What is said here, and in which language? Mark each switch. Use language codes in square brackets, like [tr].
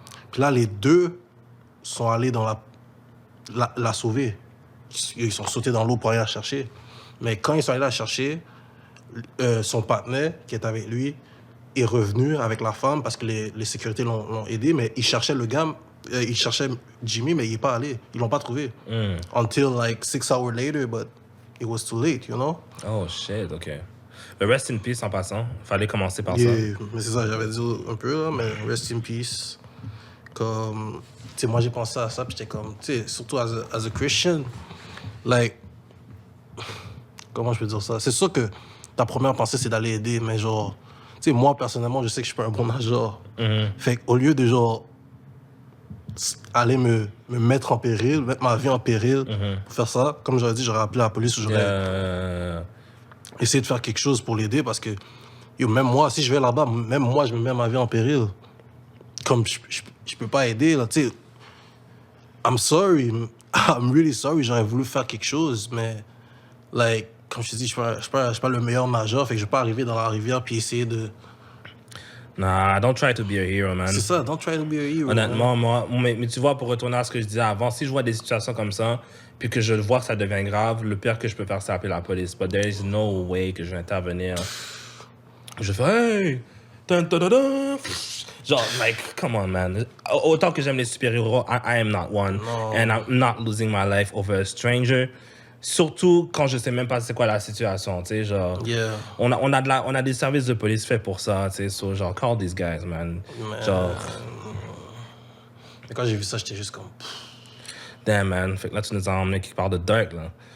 [fr] Puis là, les deux sont allés dans la sauver. Ils sont sautés dans l'eau pour aller la chercher. Mais quand ils sont allés la chercher, son partenaire, qui est avec lui, est revenu avec la femme parce que les sécurités l'ont aidé, mais ils cherchaient le gars, ils cherchaient Jimmy, mais il n'est pas allé. Ils l'ont pas trouvé. [en] Until like 6 hours later, but it was too late, you know? Oh, shit, OK. [fr] Mais [en] rest in peace [fr] en passant. Fallait commencer par Yeah, mais c'est ça, j'avais dit un peu, là, mais [en] rest in peace. [fr] Comme, tu sais, moi j'ai pensé à ça, puis j'étais comme, tu sais, surtout [en] as a Christian, like, [fr] comment je peux dire ça? C'est sûr que ta première pensée, c'est d'aller aider, mais genre, tu sais, moi, personnellement, je sais que je suis pas un bon nageur. Fait qu'au lieu de, genre, aller me mettre en péril, mettre ma vie en péril pour faire ça, comme j'aurais dit, j'aurais appelé la police ou j'aurais essayé de faire quelque chose pour l'aider parce que, yo, même moi, si je vais là-bas, même moi, je me mets ma vie en péril. Comme je peux pas aider, là, tu sais. [en] I'm sorry, I'm really sorry, [fr] j'aurais voulu faire quelque chose, mais, like, comme je te dis, je suis pas le meilleur nageur, fait que je vais pas arriver dans la rivière puis essayer de... [en] Nah, don't try to be a hero, man. [fr] C'est ça, [en] don't try to be a hero. [fr] Honnêtement, moi, mais tu vois, pour retourner à ce que je disais avant, si je vois des situations comme ça, puis que je vois que ça devient grave, le pire que je peux faire, c'est appeler la police. [en] But there is no way [fr] que je vais intervenir. Je fais, hey! Dun, dun, dun, dun. [en] Genre, like, come on, man. [fr] Autant que j'aime les super-héros, [en] I am not one. No. And I'm not losing my life over a stranger. [fr] Surtout quand je sais même pas c'est quoi la situation, tu sais, genre... [en] Yeah. [fr] On a des services de police faits pour ça, tu sais, so, genre, [en] call these guys, man. [fr] Genre... Mais quand j'ai vu ça, j'étais juste comme... [en] Damn, man. [fr] Fait que là, tu nous as emmené quelque part de dark, là.